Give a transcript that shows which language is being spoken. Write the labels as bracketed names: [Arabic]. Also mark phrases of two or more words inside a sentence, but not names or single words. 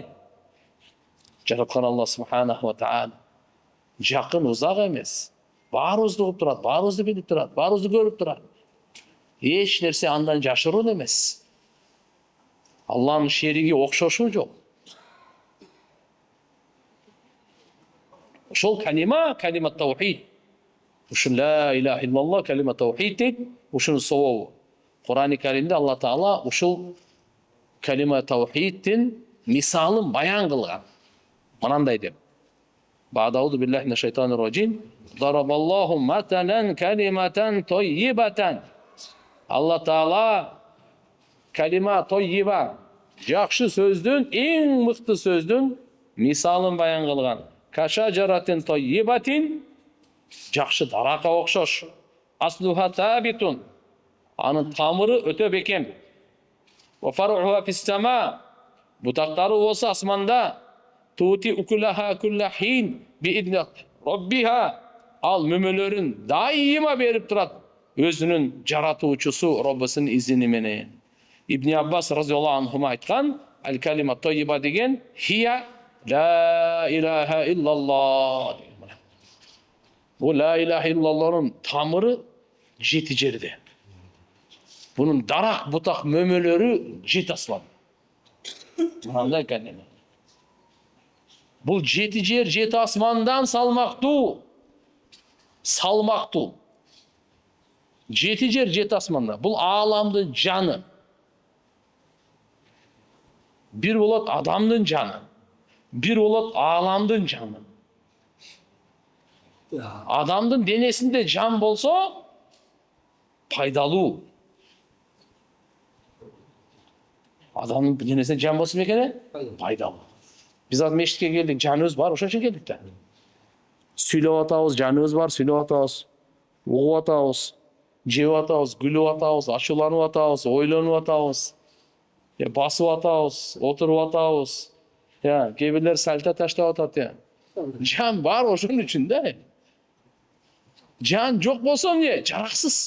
[Kyrgyz] Жараткан Алла [Arabic] سبحانه وتعالى [Kyrgyz] жакын, узак эмес. Баарыбызды угуп турат, баарыбызды билип турат, баарыбызды көрүп турат. Эч нерсе андан жашыруун эмес. Алланын шериги окшошу жок. Ошол калима таухид. Ушул [Arabic] لا إله إلا الله [Kyrgyz] калима таухид дейт, ушунун сабабы. Кур'ан-ы Каримде Алла Таала ушул калима таухидтин мисалын баян кылган. Мынандай деп. [Arabic] أعوذ بالله من الشيطان الرجيم. ضرب الله مثلا كلمة طيبة. [Kyrgyz] Алла Таала калима тойиба, жакшы сөздүн, эң мыкты сөздүн мисалын баян кылган. [Arabic] كشجرة طيبة, [Kyrgyz] жакшы даракка окшош. [Arabic] أصلها ثابت, [Kyrgyz] анын тамыры өтө бекем. [Arabic] وفرعها في السماء, [Kyrgyz] бутактары болсо асманда. [Arabic] تؤتي أكلها كل حين بإذن ربها, [Kyrgyz] ал мөмөлөрүн дайыма берип турат өзүнүн жаратуучусу Роббусунун изини менен. Ибн Аббас [Arabic] رضي الله عنهما [Kyrgyz] айткан, ал калима тойиба деген [Arabic] هي لا إله إلا الله. [Kyrgyz] Бу [Arabic] لا إله إلا الله [Kyrgyz] тамыры жети жерде. Bunun дарак, бутак, мөмөлөрү жети асман. Мындай калима. Бул жети жер, жети асмандан салмактуу. Салмактуу. Жети жер, жети асманда. Бул ааламдын жаны. Бир болот адамдын жаны. Бир болот ааламдын жаны. Адамдын денесинде жан болсо пайдалуу. Адамдын денесинде жан болсо мекене пайдалуу. Биз аз мечитке келдик, жаныбыз бар, ошон үчүн келдик да. Сүйлөп атабыз, жаныбыз бар, сүйлөп атабыз, угуп атабыз, жеп атабыз, күлүп атабыз, ачууланып атабыз, ойлонуп атабыз, басып атабыз, отуруп атабыз. Кээ бирлер сальто таштап атат. Жан бар ошон үчүн да. Жан жок болсо эмне? Жараксыз.